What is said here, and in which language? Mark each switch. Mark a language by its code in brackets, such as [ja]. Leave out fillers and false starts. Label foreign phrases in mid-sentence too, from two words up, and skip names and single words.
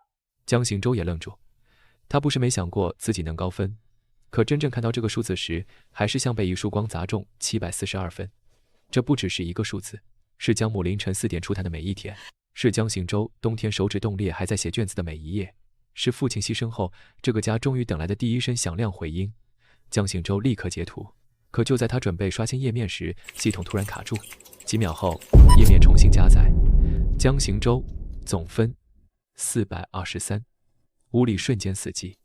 [zh] 江行舟也愣住，他不是沒想過自己能高分，可真正看到這個數字時，還是像被一束光砸中。742分，這不只是一個數字，是江母凌晨4點出攤的每一天，是江行舟冬天手指凍裂還在寫卷子的每一頁，是父親犧牲後這個家終於等來的第一聲響亮回音。江行舟立刻截圖，可就在他準備刷新頁面時，系統突然卡住，幾秒後頁面重新加載。江行舟總分423。屋裡瞬間死寂。